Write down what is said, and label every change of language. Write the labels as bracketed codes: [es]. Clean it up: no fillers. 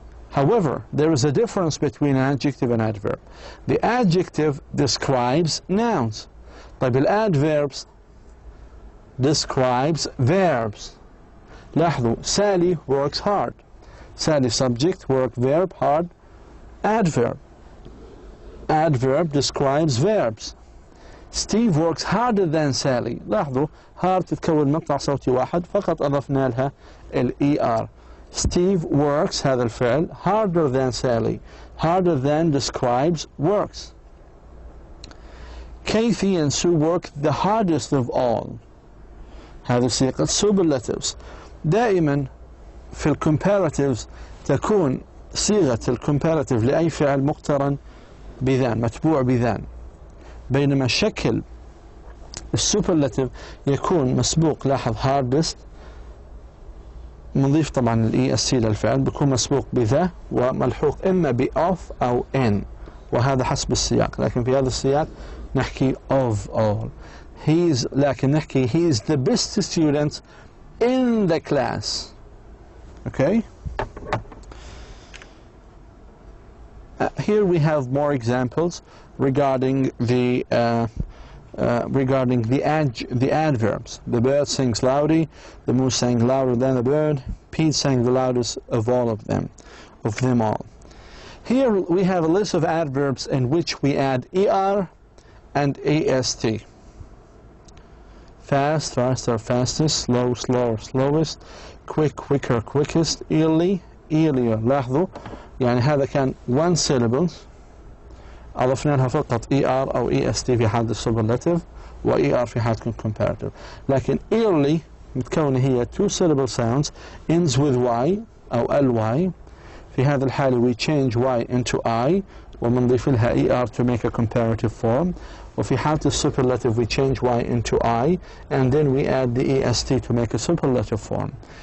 [en] However, there is a difference between adjective and adverb. The adjective describes nouns, but the adverbs describes verbs. [ar] لاحظوا, [en] Sally works hard. Sally subject, work verb, hard, adverb. Adverb describes verbs. Steve works harder than Sally. [ar] لاحظوا, hard تتكون مقطع صوتي واحد فقط أضفنا لها ال ER. [en] Steve works [ar] هذا الفعل [en] harder than Sally. Harder than describes works. Kathy and Sue work the hardest of all. [ar] هذه صيغة superlatives. دائما في الكومباراتيفز تكون صيغة الكومباراتيف لأي فعل مقترن بذان، متبوع بذان، بينما شكل السوبرلاتيف يكون مسبوق، لاحظ hardest نضيف طبعا ال EST للفعل، بيكون مسبوق بذا وملحوق إما ب of أو in، وهذا حسب السياق. لكن في هذا السياق نحكي of all. لكن نحكي [en] he is the best student in the class. Okay? Here we have more examples regarding the adverbs. The bird sings loudly. The moose sang louder than the bird. Pete sang the loudest of all of them all. Here we have a list of adverbs in which we add er and ast. Fast, faster, fastest, slow, slower, slowest, quick, quicker, quickest, early, earlier. [ar] لاحظوا يعني هذا كان one syllable أضفنا لها فقط ER أو EST في حالة السوبرلاتيف و ER في حالة comparative. لكن early متكونة هي [en] two syllable sounds ends with [ar] Y أو LY. في هذا الحالة [en] we change Y into I [ar] وبنضيف لها [en] ER to make a comparative form. [ar] وفي حالة السوبرلاتيف [en] we change Y into I and then we add the EST to make a superlative form.